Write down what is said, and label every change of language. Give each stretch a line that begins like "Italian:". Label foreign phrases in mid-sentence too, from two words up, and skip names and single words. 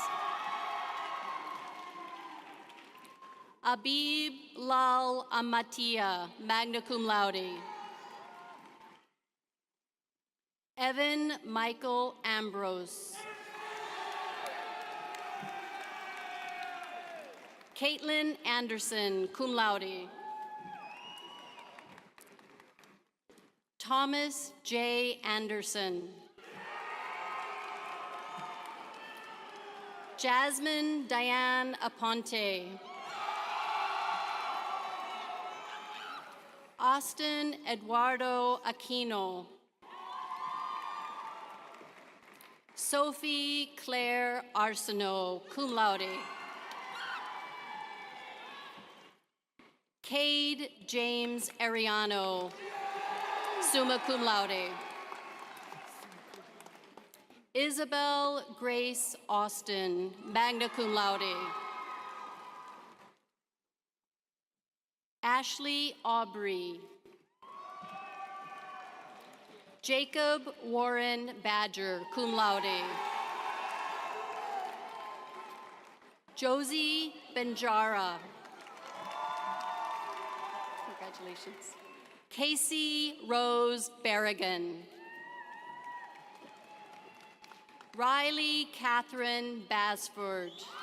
English: Abib Lal Amatia,
Latin: magna cum laude.
English: Evan Michael Ambrose. Caitlin Anderson,
Latin: cum laude.
English: Thomas J. Anderson. Jasmine Diane Aponte. Austin Eduardo Aquino. Sophie Claire Arsenault,
Latin: cum laude.
English: Cade James Ariano,
Latin: summa cum laude.
English: Isabel Grace Austin,
Latin: magna cum laude.
English: Ashley Aubrey. Jacob Warren Badger,
Latin: cum laude.
English: Josie Benjara. Congratulations. Casey Rose Berrigan. Riley Catherine Basford.